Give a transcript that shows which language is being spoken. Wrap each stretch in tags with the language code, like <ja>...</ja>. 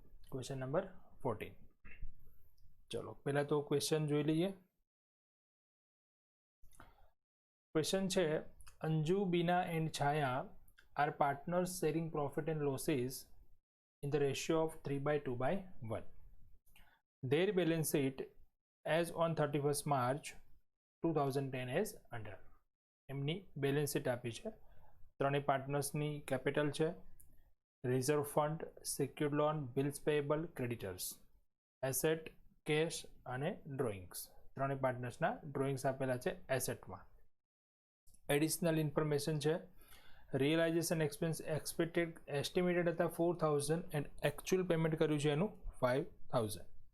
<gu>Question number 14. ચલો પહેલા તો ક્વેશ્ચન જોઈ લઈએ.</gu> <en>Question છે, Anju, Bina and Chhaya are partners sharing profit and losses in the ratio of 3/2/1. Their balance sheet as on 31st March 2010 is under.</en> <gu>એમની balance sheet આપી છે. ત્રણેય પાર્ટનર્સની કેપિટલ છે, reserve fund, સિક્યુર્ડ loan, bills payable, creditors, asset, cache અને drawings. ત્રણેય પાર્ટનર્સના drawings આપેલા છે એસેટમાં. Additional information છે, રિયલાઇઝેશન એક્સપેન્સ એક્સપેક્ટેડ એસ્ટિમેટેડ હતા 4000 એન્ડ એકચ્યુઅલ પેમેન્ટ કર્યું છે એનું 5000.</gu>